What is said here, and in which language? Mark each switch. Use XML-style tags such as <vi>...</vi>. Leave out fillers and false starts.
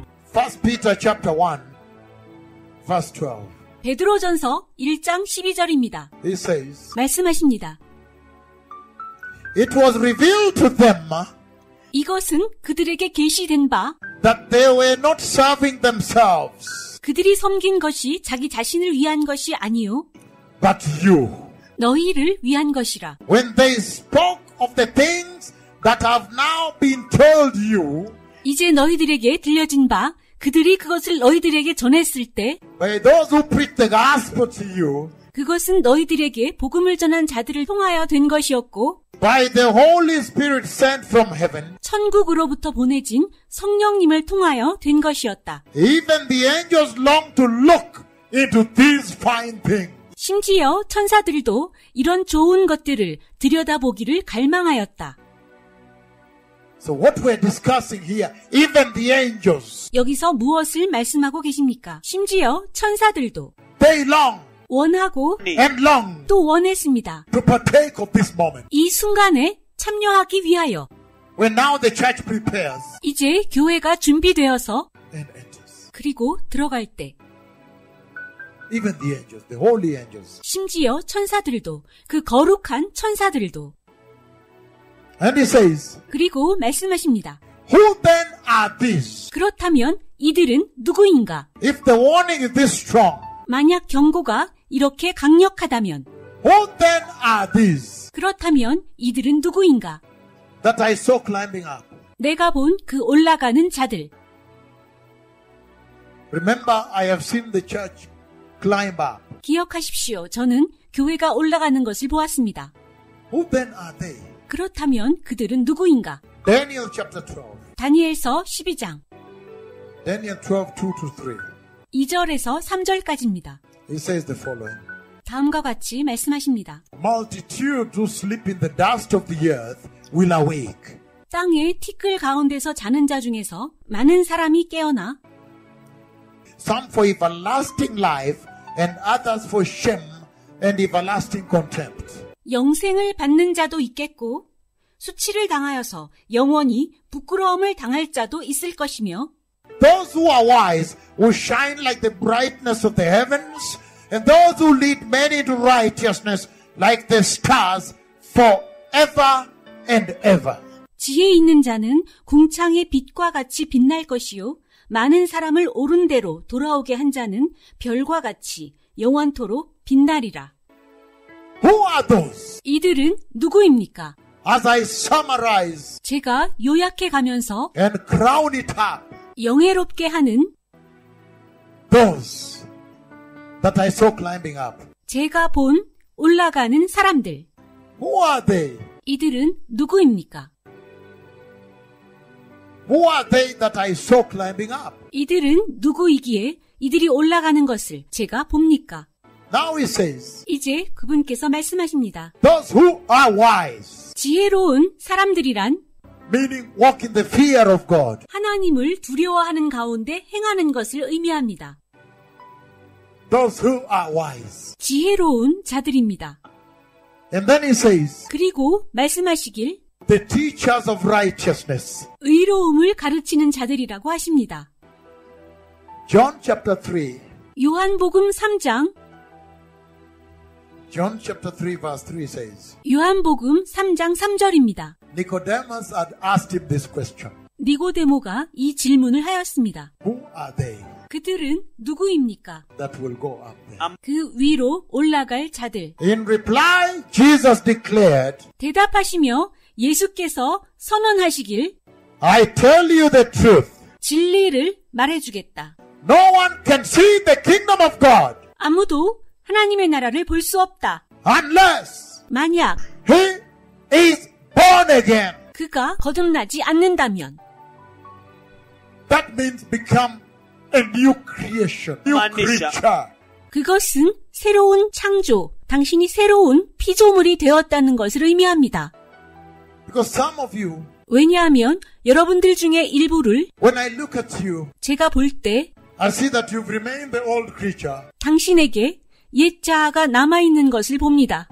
<en>First Peter chapter 1, verse 12.</en> <ko>베드로전서 1장 12절입니다.</ko> <en>He says,</en> <ko>말씀하십니다.</ko> <en>It was revealed to them</en> <ko>이것은 그들에게 계시된 바</ko> <en>that they were not serving themselves,</en> <ko>그들이 섬긴 것이 자기 자신을 위한 것이 아니요</ko> <en>but you.</en> <ko>너희를 위한 것이라.</ko> <en>When they spoke of the things that have now been told you</en> <ko>이제 너희들에게 들려진 바 그들이 그것을 너희들에게 전했을 때</ko> <en>by those who preach the gospel to you,</en> <ko>그것은 너희들에게 복음을 전한 자들을 통하여 된 것이었고</ko> <en>by the Holy Spirit sent from heaven,</en> <ko>천국으로부터 보내진 성령님을 통하여 된 것이었다.</ko> <en>even the angels long to look into these fine things.</en> <ko>심지어 천사들도 이런 좋은 것들을 들여다보기를 갈망하였다.</ko> <en>So what we're discussing here, even the angels,</en> <ko>여기서 무엇을 말씀하고 계십니까? 심지어 천사들도</ko> <en>they long</en> <ko>원하고</ko> <en>and long</en> <ko>또 원했습니다.</ko> <en>to partake of this moment.</en> <ko>이 순간에 참여하기 위하여</ko> <en>When now the church prepares</en> <ko>이제 교회가 준비되어서</ko> <en>and enters.</en> <ko>그리고 들어갈 때</ko> <en>Even the angels, the holy angels.</en> <ko>심지어 천사들도 그 거룩한 천사들도</ko> <en>And he says,</en> <ko>그리고 말씀하십니다.</ko> <en>who then are these?</en> <ko>그렇다면 이들은 누구인가?</ko> <en>If the warning is this strong,</en> <ko>만약 경고가 이렇게 강력하다면</ko> <en>who then are these</en> <ko>그렇다면 이들은 누구인가?</ko> <en>that I saw climbing up?</en> <ko>내가 본 그 올라가는 자들.</ko> <en>Remember, I have seen the church climb up.</en> <ko>기억하십시오. 저는 교회가 올라가는 것을 보았습니다.</ko> <en>Who then are they?</en> <ko>그렇다면 그들은 누구인가?</ko> <en>Daniel chapter 12.</en> <ko>다니엘서 12장</ko> <en>Daniel 12, 2-3.</en> <ko>2절에서 3절까지입니다.</ko> <en>He says the following.</en> <ko>다음과 같이 말씀하십니다.</ko> <en>Multitudes who sleep in the dust of the earth will awake.</en> <ko>땅의 티끌 가운데서 자는 자 중에서 많은 사람이 깨어나</ko> <en>Some for everlasting life and others for shame and everlasting contempt.</en> <ko>영생을 받는 자도 있겠고 수치를 당하여서 영원히 부끄러움을 당할 자도 있을 것이며</ko> <en>Those who are wise will shine like the brightness of the heavens, and those who lead many to righteousness like the stars forever and ever.</en> <ko>지혜 있는 자는 궁창의 빛과 같이 빛날 것이요 많은 사람을 옳은 대로 돌아오게 한 자는 별과 같이 영원토록 빛나리라.</ko> <en>Who are those?</en> <ko>이들은 누구입니까?</ko> <en>As I summarize</en> <ko>제가 요약해 가면서</ko> <en>and crown it up,</en> <ko>영예롭게 하는</ko> <en>those that I saw climbing up.</en> <ko>제가 본 올라가는 사람들.</ko> <en>Who are they?</en> <ko>이들은 누구입니까?</ko> <en>Who are they that I saw climbing up?</en> <ko>이들은 누구이기에 이들이 올라가는 것을 제가 봅니까?</ko> <en>Now he says,</en> <ko>이제 그분께서 말씀하십니다.</ko> <en>those who are wise,</en> <ko>지혜로운 사람들이란</ko> <en>meaning walk in the fear of God.</en> <ko>하나님을 두려워하는 가운데 행하는 것을 의미합니다.</ko> <en>Those who are wise.</en> <ko>지혜로운 자들입니다.</ko> <en>And then he says,</en> <ko>그리고 말씀하시길</ko> <en>the teachers of righteousness.</en> <ko>의로움을 가르치는 자들이라고 하십니다.</ko> <en>John chapter 3.</en> <ko>요한복음 3장</ko> <en>John chapter 3 verse 3 says,</en> <ko>요한복음 3장 3절입니다.</ko> <en>Nicodemus had asked him this question.</en> <ko>니고데모가 이 질문을 하였습니다.</ko> <en>Who are they</en> <ko>그들은 누구입니까?</ko> <en>that will go up there?</en> <ko>그 위로 올라갈 자들.</ko> <en>In reply, Jesus declared,</en> <ko>대답하시며 예수께서 선언하시길</ko> <en>I tell you the truth.</en> <ko>진리를 말해주겠다.</ko> <en>No one can see the kingdom of God</en> <ko>아무도 하나님의 나라를 볼 수 없다.</ko> <en>unless</en> <ko>만약</ko> <en>he is born again.</en> <ko>그가 거듭나지 않는다면</ko> <en>That means become a new creation, new creature.</en> <ko>그것은 새로운 창조, 당신이 새로운 피조물이 되었다는 것을 의미합니다.</ko> <en>Because some of you,</en> <ko>왜냐하면 여러분들 중에 일부를</ko> <en>when I look at you,</en> <ko>제가 볼 때</ko> <en>I see that you've remained the old creature,</en> <ko>당신에게 옛 자아가 남아있는 것을 봅니다.</ko>